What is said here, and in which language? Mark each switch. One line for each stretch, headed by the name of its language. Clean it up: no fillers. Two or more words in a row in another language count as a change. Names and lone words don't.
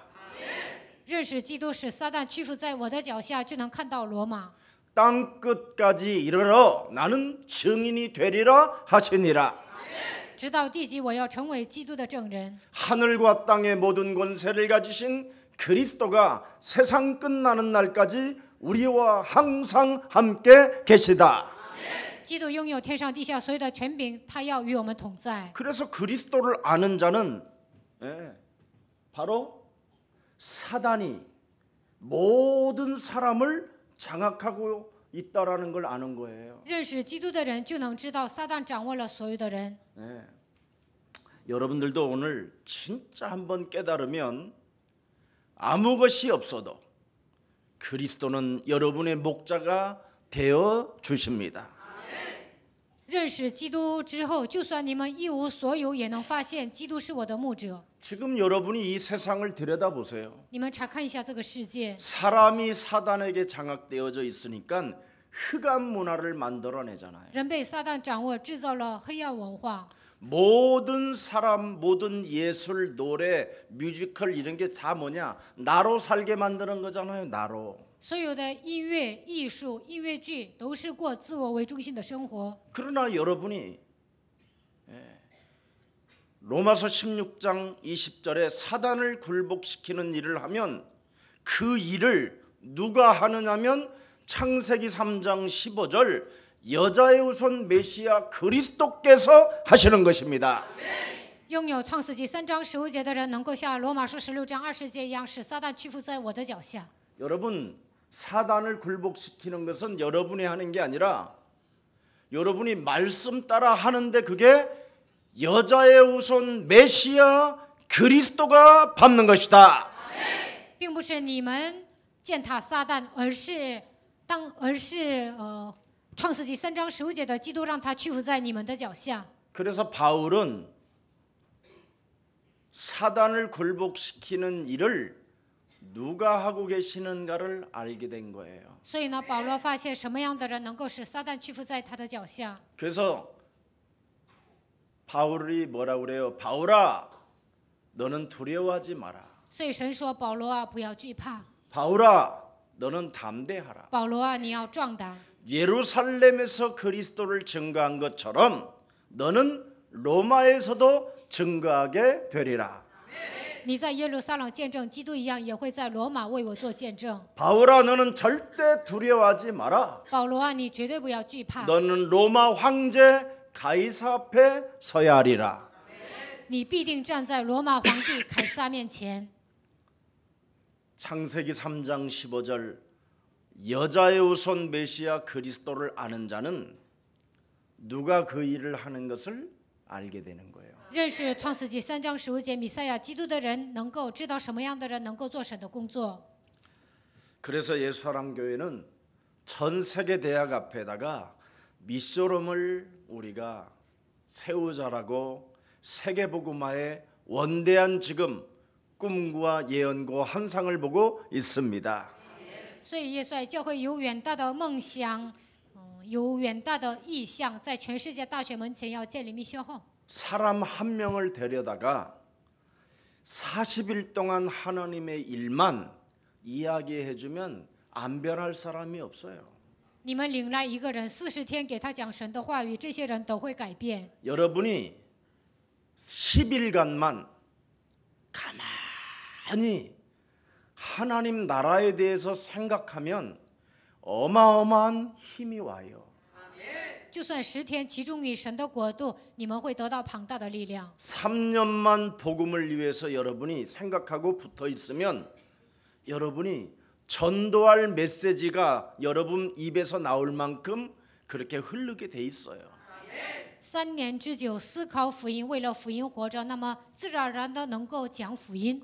Chinese: 认识基督使撒旦屈服在我的脚下，就能看到罗马。
Korean: 땅 끝까지 이르러 나는 증인이 되리라 하시니라.
Chinese: 直到地极，我要成为基督的证人。
Korean: 하늘과 땅의 모든 권세를 가지신 그리스도가 세상 끝나는 날까지 우리와 항상 함께 계시다.
Chinese: 基督拥有天上地下所有的权柄，他要与我们同在。
Korean: 그래서 그리스도를 아는 자는 바로 사단이 모든 사람을 장악하고 있다라는 걸 아는 거예요.
Chinese: 认识基督的人就能知道撒旦掌握了所有的人。
Korean: 여러분들도 오늘 진짜 한번 깨달으면 아무 것이 없어도 그리스도는 여러분의 목자가 되어 주십니다.
Chinese: 认识基督之后，就算你们一无所有，也能发现基督是我的牧者。
Korean: 지금 여러분이 이 세상을 들여다보세요.
Chinese: 你们查看一下这个世界，
Korean: 사람이 사단에게 장악되어져 있으니까 흑암 문화를 만들어내잖아요.
Chinese: 人被撒旦掌握，制造了黑暗文化。
Korean: 모든 사람, 모든 예술, 노래, 뮤지컬 이런 게 다 뭐냐? 나로 살게 만드는 거잖아요. 나로.
Chinese: 所有的音乐、艺术、音乐剧都是过自我为中心的生活。
Korean: 그러나 여러분이 로마서 16장 20절에 사단을 굴복시키는 일을 하면 그 일을 누가 하느냐면 창세기 3장 15절 여자의 후손 메시아 그리스도께서 하시는 것입니다.
Chinese: 拥有创世纪3章15节的人，能够像罗马书16章20节一样，使撒旦屈服在我的脚下。
Korean: 여러분, 사단을 굴복시키는 것은 여러분이 하는 게 아니라 여러분이 말씀 따라 하는데 그게 여자의 후손 메시아 그리스도가 밟는 것이다.
Chinese: 并不是你们践踏撒旦，而是创世纪3章15节的基督让他屈服在你们的脚下。
Korean: 그래서 바울은 사단을 굴복시키는 일을 누가 하고 계시는가를 알게 된 거예요.
Chinese: 所以呢，保罗发现什么样的人能够使撒旦屈服在他的脚下。
Korean: 그래서 바울이 뭐라고 그래요? 바울아, 너는 두려워하지 마라.
Chinese: 所以神说：“保罗啊，不要惧怕；
Korean: 바울아, 너는 담대하라.
Chinese: 保罗啊，你要壮胆。
Korean: 예루살렘에서 그리스도를 증거한 것처럼 너는 로마에서도 증거하게 되리라.
Chinese: 你在耶路撒冷见证基督一样，也会在罗马为我做见证。
Korean: 바울아, 너는 절대 두려워하지 마라.
Chinese: 保罗啊，你绝对不要惧怕，
Korean: 너는 로마 황제 가이사 앞에 서야 하리라.
Chinese: 你必定站在罗马皇帝凯撒面前。”
Korean: 창세기 3장 15절 여자의 후손 메시아 그리스도를 아는 자는 누가 그 일을 하는 것을 알게 되는 거예요.
Chinese: 认识创世纪3章15节弥赛亚基督的人，能够知道什么样的人能够做神的工作。
Korean: 그래서 예수사랑교회는 전 세계 대학 앞에다가 미소롬을 우리가 세우자라고 세계복음화의 원대한 지금 꿈과 예언과 환상을 보고 있습니다.
Chinese: 所以耶稣爱教会有远大的梦想，有远大的意向，在全世界大学门前要建立密修后。
Korean: 사람 한 명을 데려다가 40일 동안 하나님의 일만 이야기해주면 안 변할 사람이 없어요.
Chinese: 你们领来一个人40天给他讲神的话语，这些人都会改变。
Korean: 여러분이 10일간만 가만히 하나님 나라에 대해서 생각하면 어마어마한 힘이 와요.
Chinese: 就算10天集中于神的国度，你们会得到庞大的力量。
Korean: 3년만 복음을 위해서 여러분이 생각하고 붙어 있으면 여러분이 전도할 메시지가 여러분 입에서 나올 만큼 그렇게 흐르게 돼 있어요.
Chinese: 3 年之久思考福音，为了福音活着，那么自然而然的能够讲福音。